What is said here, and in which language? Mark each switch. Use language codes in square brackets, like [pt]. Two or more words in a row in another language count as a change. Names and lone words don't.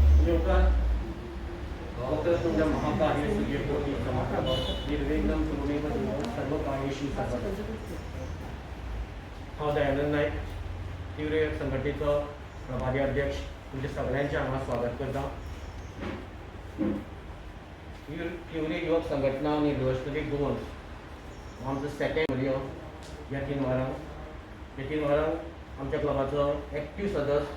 [sa] उपकार वक्रतुंड महाकाय सूर्यकोटि समप्रभ निर्विघ्नं कुरु मे देव सर्वकार्येषु सर्वदा. [kok] हांव दयानंद नायक, तीव्र युवक संघटनेचो प्रभारी अध्यक्ष. तुमचे सगळ्यांचे हांगा स्वागत करता. तीव्र युवक संघटना आनी युनिव्हर्सिटी गोवन्स आमचो [en] second video [kok] ह्या 3 वरांक आमच्या क्लबाचो एक्टीव सदस्य.